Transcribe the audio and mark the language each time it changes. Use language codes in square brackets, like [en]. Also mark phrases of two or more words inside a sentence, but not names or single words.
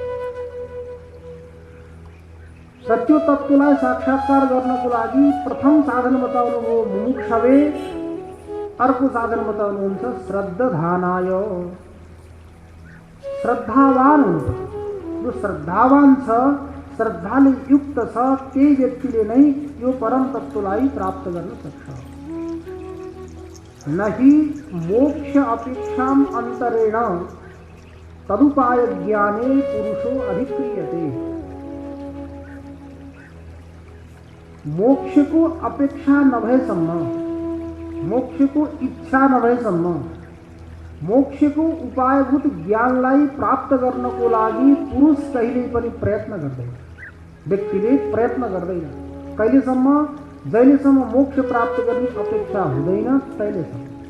[ne] सत्य तत्त्वलाई साक्षात्कार गर्नको लागि प्रथम साधन बताउनुभयो मुमुक्षवे, अर्को साधन बताउनुहुन्छ श्रद्धानाय। श्रद्धावान हुन्छ, जो श्रद्धावान छ, श्रद्धाले युक्त छ, त्यही व्यक्तिले नै यो परम तत्त्वलाई प्राप्त गर्न सक्छ। [sa] नहि मोक्ष अपेक्षाम अंतरेण तदुपाय ज्ञाने पुरुषो अधिक्रियते। [ne] मोक्ष को अपेक्षा नभएसम्म, मोक्ष को इच्छा नभएसम्म, मोक्ष को उपायभूत ज्ञानलाई प्राप्त गर्नको लागि पुरुष कहिल्यै पनि प्रयत्न गर्दैन, व्यक्तिले प्रयत्न गर्दैन। कहिलेसम्म? जहिलेसम्म मोक्ष प्राप्त गर्ने अपेक्षा हुँदैन तहिलेसम्म।